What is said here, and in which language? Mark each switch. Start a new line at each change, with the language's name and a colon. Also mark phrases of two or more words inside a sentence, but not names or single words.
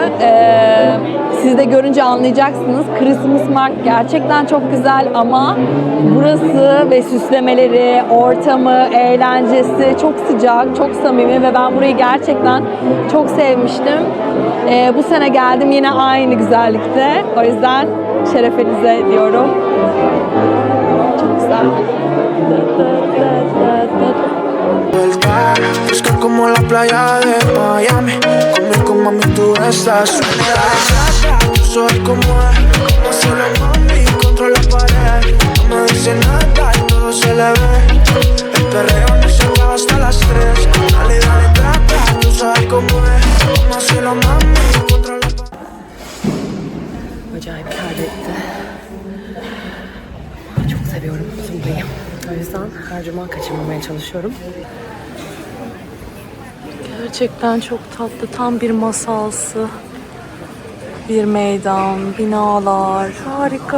Turkish: Siz de görünce anlayacaksınız.
English: Christmas Market
Turkish: gerçekten çok güzel ama burası ve süslemeleri, ortamı, eğlencesi çok sıcak, çok samimi ve ben burayı gerçekten çok sevmiştim. Bu sene geldim yine aynı güzellikte. O yüzden şerefinize diyorum. Çok güzel.
Spanish: Fresca como la playa de Miami. Conmigo, mami, tú estás suelta. Tú sabes cómo es, cómo hacerlo, mami, contra la pared. No me dice nada y todo se le ve. El perreo no se acaba hasta las 3. Dale, dale, trata. Tú sabes cómo es, cómo hacerlo, mami, contra la pared.
Turkish: Acayip terletti. Çok seviyorum Zumbayı. O yüzden her cuma kaçırmamaya çalışıyorum. Gerçekten çok tatlı. Tam bir masalsı. Bir meydan, binalar. Harika.